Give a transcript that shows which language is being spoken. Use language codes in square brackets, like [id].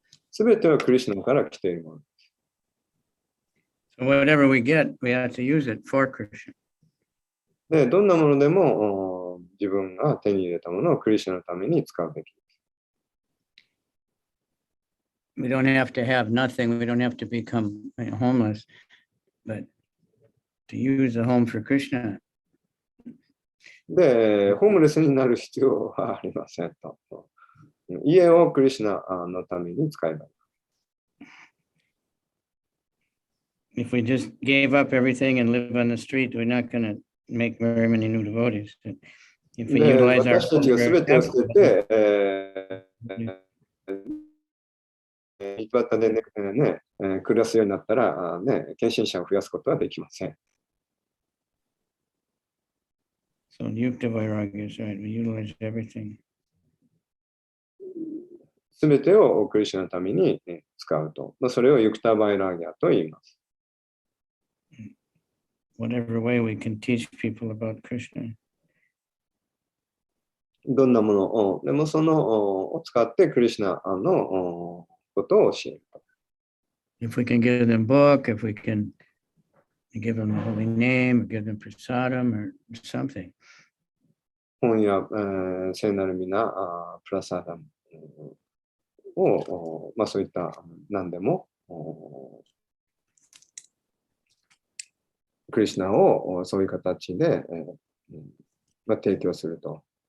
[ja] すべてはクリシュナから来ているもの。 [en] So whatever we get, we have to use it for Krishna. [ja] で、どんなものでも自分が手に入れたものをクリシュナのために使うべき。 [en] We don't have to have nothing. We don't have to become homeless, but to use the home for Krishna. [ja] で、ホームレスになる必要はありませんと。家をクリシュナのために使えばいい。 [en] If we just gave up everything and live on the street, we're not going to make very many new devotees. If we [ja] で、 [en] utilize our [ja] 私たちがすべてを捨てて、道端で暮らすようになったら、献身者を増やすことはできません。 [en] So Yukta Vairagya is right. We utilize everything. [ja] すべてをクリシュナのために使うと。それをユクタバイラーギャと言います。 [en] Whatever way we can teach people about Krishna. [ja] どんなものを、でもそのを使ってクリシュナのことを教えると。 [en] If we can give them book, if we can give them the holy name, or give them prasadam or something. [ja] 本や聖なる皆、プラサダムを、そういった何でも、クリシュナをそういう形で、提供すると。